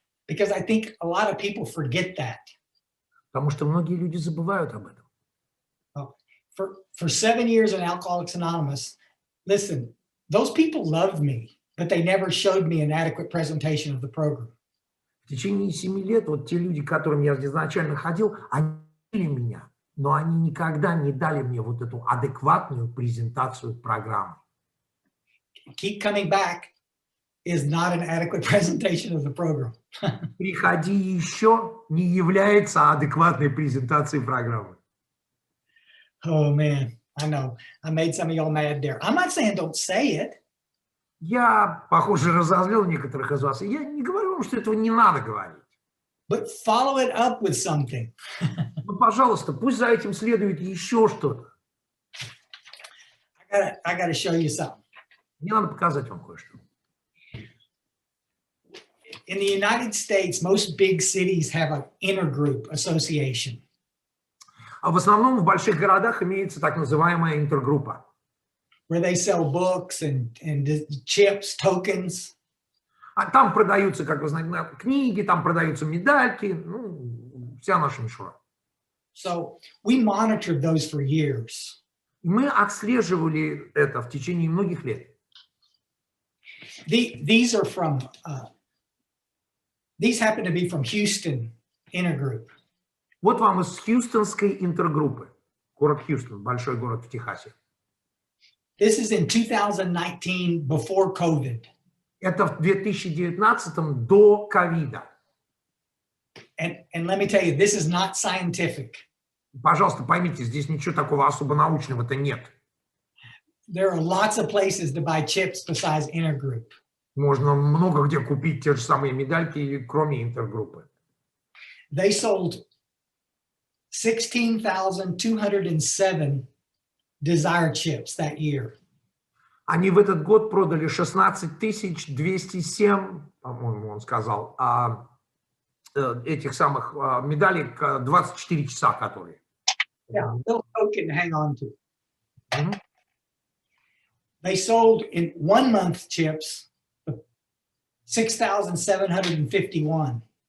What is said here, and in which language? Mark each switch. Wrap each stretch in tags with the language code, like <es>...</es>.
<en>Because I think a lot of people forget that.</en> <ru>Потому что многие люди забывают об этом.</ru> <en>For 7 years in Alcoholics Anonymous, listen, those people loved me, but they never showed me an adequate presentation of the program.</en> <ru>В течение 7 лет вот те люди, к которым я изначально ходил, они любили меня, но они никогда не дали мне вот эту адекватную презентацию программы.</ru> <en>Keep coming back is not an adequate presentation of the program.</en> <ru>Приходи еще не является адекватной презентацией программы.</ru> <en>Oh man, I know. I made some of y'all mad there. I'm not saying don't say it.</en> <ru>Я, похоже, разозлил некоторых из вас. Я не говорю вам, что этого не надо говорить.</ru> <en>But follow it up with something.</en> <ru>Ну, пожалуйста, пусть за этим следует еще что-то.</ru> <en>I gotta show you something.</en> <ru>Мне надо показать вам кое-что.</ru> <en>In the United States, most big cities have an intergroup association.</en> <ru>А в основном в больших городах имеется так называемая интергруппа,</ru> <en>where they sell books and chips, tokens.</en> <ru>А там продаются, как вы знаете, книги, там продаются медальки, ну, вся наша мишура.</ru> <en>So we monitored those for years.</en> <ru>И мы отслеживали это в течение многих лет.</ru> <en>These are from, these happen to be from Houston Intergroup.</en> <ru>Вот вам из Хьюстонской интергруппы. Город Хьюстон, большой город в Техасе.</ru> <en>This is in 2019 before COVID.</en> <ru>Это в 2019 до ковида.</ru> <en>And let me tell you, this is not scientific.</en> <ru>Пожалуйста, поймите, здесь ничего такого особо научного-то нет.</ru> <en>There are lots of places to buy chips besides Intergroup.</en> <ru>Можно много где купить те же самые медальки, кроме интергруппы.</ru> <en>They sold 16,207 Desire chips that year.</en> <ru>Они в этот год продали 16 207, по-моему, он сказал, этих самых медалей 24 часа, которые.</ru> <en>Yeah, little token to hang on to. They sold in 1 month chips 6,751.</en>